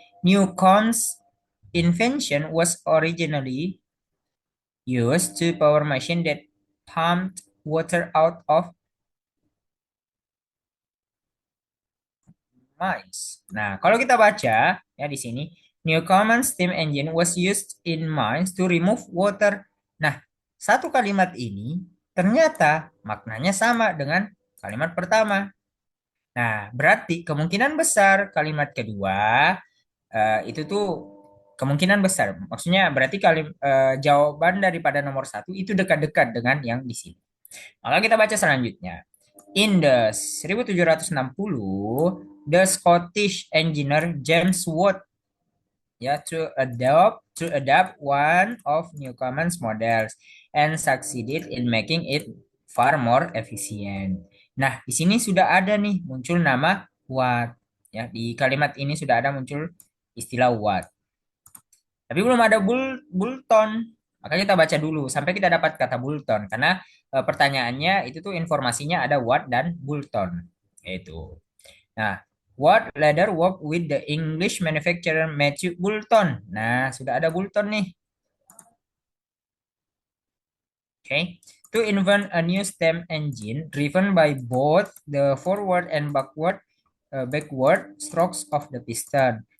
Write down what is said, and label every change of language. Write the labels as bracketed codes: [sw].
[en] Newcomen's invention was originally used to power machine that pumped water out of mines. [id] Nah, kalau kita baca ya di sini, [en] Newcomen's steam engine was used in mines to remove water. [id] Nah, satu kalimat ini ternyata maknanya sama dengan kalimat pertama. Nah, berarti kemungkinan besar kalimat kedua itu tuh kemungkinan besar. Maksudnya berarti jawaban daripada nomor satu itu dekat-dekat dengan yang di sini. Maka kita baca selanjutnya. [en] In the 1760, the Scottish engineer James Watt ya to adopt one of Newcomen's models and succeeded in making it far more efficient. [id] Nah, di sini sudah ada nih muncul nama Watt. Ya, di kalimat ini sudah ada muncul istilah Watt. Tapi belum ada Bulton. Maka kita baca dulu sampai kita dapat kata Bulton karena pertanyaannya itu tuh informasinya ada Watt dan Bulton. Itu. [en] Nah, Watt later worked with the English manufacturer Matthew Boulton. [id] Nah, sudah ada Boulton nih. [en] Okay. To invent a new steam engine driven by both the forward and backward strokes of the piston.